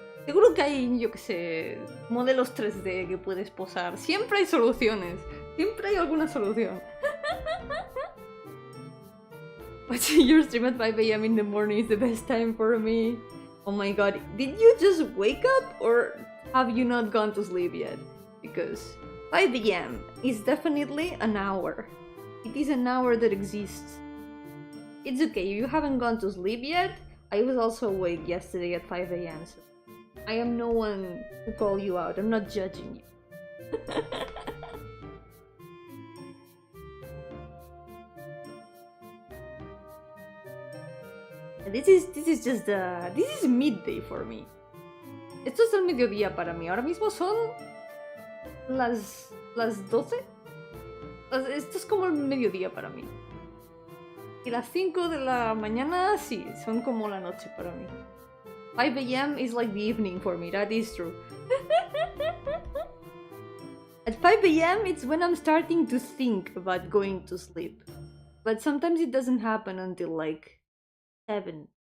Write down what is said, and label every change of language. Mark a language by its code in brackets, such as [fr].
[es] Seguro que hay, yo qué sé, modelos 3D que puedes posar. Siempre hay soluciones. Siempre hay alguna solución. [en] Watching your stream at 5 a.m. in the morning is the best time for me. Oh my god, did you just wake up or have you not gone to sleep yet? Because 5 a.m. is definitely an hour. It is an hour that exists. It's okay, if you haven't gone to sleep yet, I was also awake yesterday at 5 a.m. so I am no one to call you out, I'm not judging you. This is midday for me. [es] Esto es el mediodía para mí. Ahora mismo son las 12. Esto es como el mediodía para mí. Y las 5 de la mañana, sí, son como la noche para mí. [en] 5 a.m. is like the evening for me, that is true. At 5 a.m. it's when I'm starting to think about going to sleep. But sometimes it doesn't happen until like 7.